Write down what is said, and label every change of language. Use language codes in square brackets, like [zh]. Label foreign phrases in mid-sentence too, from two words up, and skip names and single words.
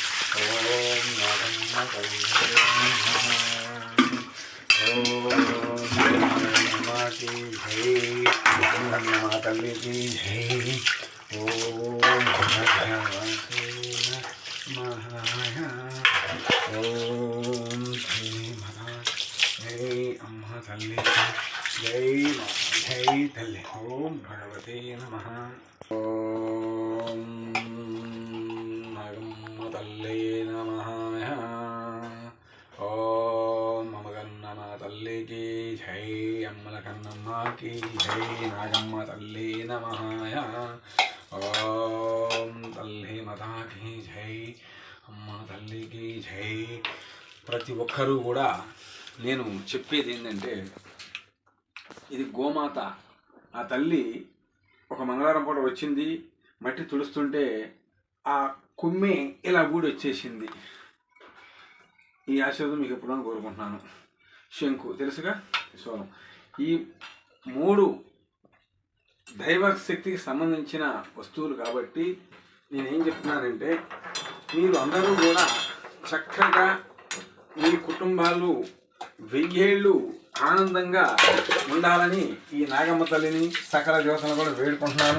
[te] ఓం నాగమ్మ తల్లి [hi] की जय, माँ तल्ली की जय। [sa] ओम भगवते नमः। [hi] ओम श्री माता जय, [te] అమ్మ తల్లి [hi] जय, जय तल्ली। [sa] ओम भगवते नमः। ओम नागम्मा तल्ली नमः। [hi] ओम अमगन्नमा तल्ली की जय, अम्मल कन्नम्मा की जय, [sa] नागम्मा तल्ली नमः। [hi] ओम तल्ली माता की जय, [te] అమ్మ తల్లి [hi] की जय। [te] ప్రతి ఒక్కరూ కూడా నేను చెప్పేది ఏంటంటే, ఇది గోమాత. ఆ తల్లి ఒక మంగళవారం పూట వచ్చింది, మట్టి తుడుస్తుంటే ఆ కొమ్మె ఇలా గూడి వచ్చేసింది. ఈ ఆశీర్వాదం మీకు ఎప్పుడైనా కోరుకుంటున్నాను. శంకు తెలుసుగా, సో ఈ 3 దైవ శక్తికి సంబంధించిన వస్తువులు కాబట్టి నేనేం చెప్తున్నానంటే, మీరు అందరూ కూడా చక్కగా మీ కుటుంబాలు 1000 ఏళ్ళు ఆనందంగా ఉండాలని ఈ నాగమ్మ తల్లిని సకల దేవతలను కూడా వేడుకుంటున్నాను.